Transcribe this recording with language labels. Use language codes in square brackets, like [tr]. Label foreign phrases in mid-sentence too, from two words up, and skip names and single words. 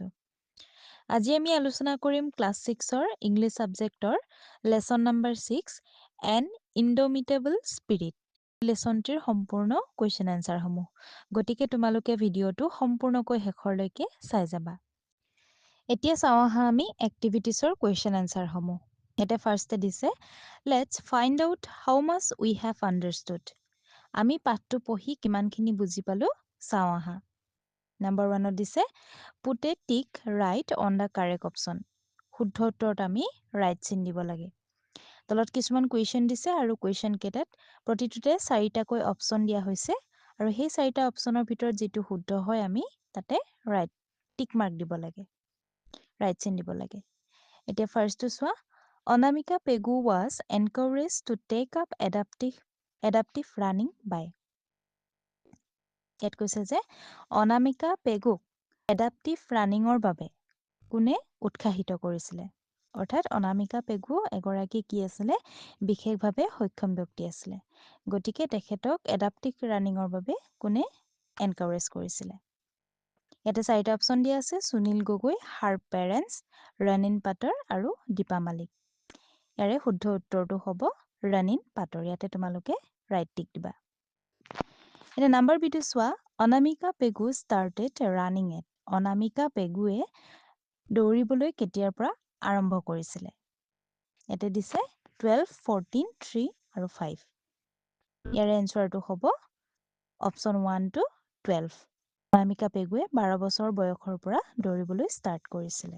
[as] আজি আমি আলোচনা কৰিম [en] class 6ৰ English subjectৰ lesson number 6 [as] এন ইনডমিটেবল স্পিৰিট। লেসনটিৰ সম্পূৰ্ণ [en] question answer [as] সমূহ। গতিকে তোমালোকে ভিডিঅটো সম্পূৰ্ণকৈ শেষৰলৈকে চাই যাবা। এতিয়া চাওঁ আহা আমি [en] activitiesৰ question answer [as] সমূহ। এটা ফাৰ্ষ্টে দিছে [en] let's find out how much we have understood. [as] আমি পাঠটো পঢ়ি কিমানখিনি বুজি পালো চাওঁ আহা। [en] number 1 দিছে put a tick right on the correct option. [as] শুদ্ধ উত্তৰত আমি [en] right sign [as] দিব লাগে। তলত কিছুমান কুৱেশ্যন দিছে আৰু কুৱেশ্যন কেইটাত প্ৰতিটোতে 4টাকৈ অপচন দিয়া হৈছে আৰু সেই 4টা অপচনৰ ভিতৰত যেটো শুদ্ধ হয় আমি তাতে [en] right tick mark [as] দিব লাগে। [en] right sign [as] দিব লাগে। এতিয়া ফাৰ্ষ্টটো চোৱা অনামিকা পেগু [en] was encouraged to take up adaptive running by. [as] ইয়াত কৈছে যে অনামিকা পেগুক [en] adaptive runningৰ [as] বাবে কোনে উৎসাহিত কৰিছিলে। অৰ্থাৎ অনামিকা পেগু এগৰাকী কি আছিলে বিশেষভাৱে সক্ষম ব্যক্তি আছিলে। গতিকে তেখেতক [en] adaptive runningৰ [as] বাবে কোনে এনকাৰেজ কৰিছিলে। ইয়াতে 4টা অপচন দিয়া আছে সুনীল গগৈ, [en] her parents, running partner [as] আৰু দীপা মালিক। ইয়াৰে শুদ্ধ উত্তৰটো হ'ব [en] running partner. [as] ইয়াতে তোমালোকে [en] right tick [as] দিবা। এটা [en] number Bটো [as] চোৱা অনামিকা পেগু [en] started running at. [as] অনামিকা পেগুৱে দৌৰিবলৈ কেতিয়াৰ পৰা আৰম্ভ কৰিছিলে। ইয়াতে দিছে 12, 14, 3 আৰু 5। ইয়াৰে এনসাৰটো হ'ব অপচন 1 to 12। অনামিকা পেগুৱে 12 বছৰ বয়সৰ পৰা দৌৰিবলৈ ষ্টাৰ্ট কৰিছিলে।